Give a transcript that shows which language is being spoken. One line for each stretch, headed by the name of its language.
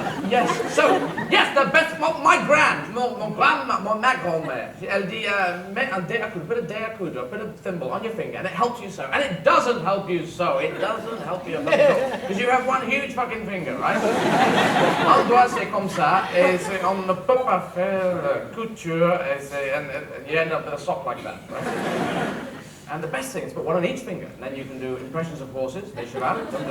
English: Yes, so, yes, the best, my grand-mère,
French: elle dit, mets un dé à coudre,
English: put a dé à coudre, put a thimble on your finger, and it helps you sew. And it doesn't help you sew, it doesn't help you because you have one huge fucking finger, right?
French: Un doigt, c'est comme ça, et on ne peut pas faire couture,
English: and you end up with a sock like that, right? And the best thing is put one on each finger, and then you can do impressions of horses, les chevals.